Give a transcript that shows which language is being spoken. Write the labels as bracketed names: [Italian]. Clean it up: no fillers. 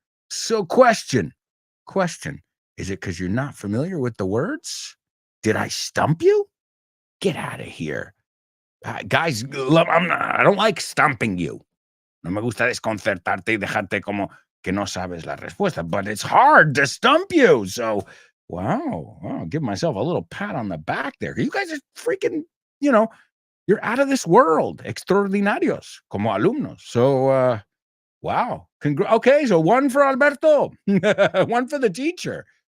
[English] So question, is it because you're not familiar with the words? Did I stump you? Get out of here. Guys, I don't like stumping you. [Spanish] No me gusta desconcertarte y dejarte como que no sabes la respuesta, [English] but it's hard to stump you. So, wow, I'll give myself a little pat on the back there. You guys are freaking, you're out of this world. [Spanish] Extraordinarios como alumnos. So, wow. [English] Okay, so one for Alberto, one for the teacher.